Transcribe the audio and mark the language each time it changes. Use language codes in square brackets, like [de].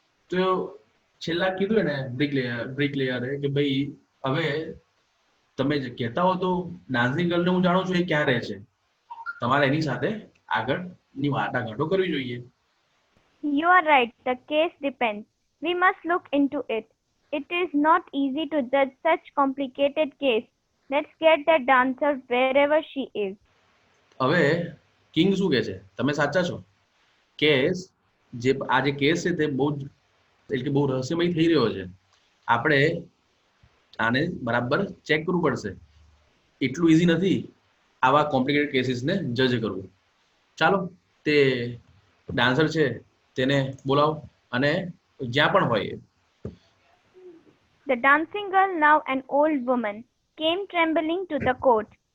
[gu] તો છેલ્લા કીધું ને બ્રિક લેયરે કે ભાઈ હવે તમે જે કહેતા હો તો ડાન્સિંગ ગર્લને હું જાણું છું એ ક્યાં રહે છે, તમારે એની સાથે આગળની વાટાઘાટો કરવી જોઈએ. [en] You are right. The case depends. We must look into it. It is not easy to judge such complicated case. Let's get that dancer wherever she is. [gu] હવે કિંગ શું કહે છે? તમે સાચા છો. કેસ આ જે કેસ છે તે બહુ રહસ્યમય થઈ રહ્યો છે. આપણે આને બરાબર ચેક કરવું પડશે. એટલું ઈઝી નથી આવા કોમ્પ્લિકેટેડ કેસીસને જજ કરવું. ચાલો તે ડાન્સર છે તેને બોલાવો અને જ્યાં પણ હોય. [en] The dancing girl, now an old woman, came trembling to the court.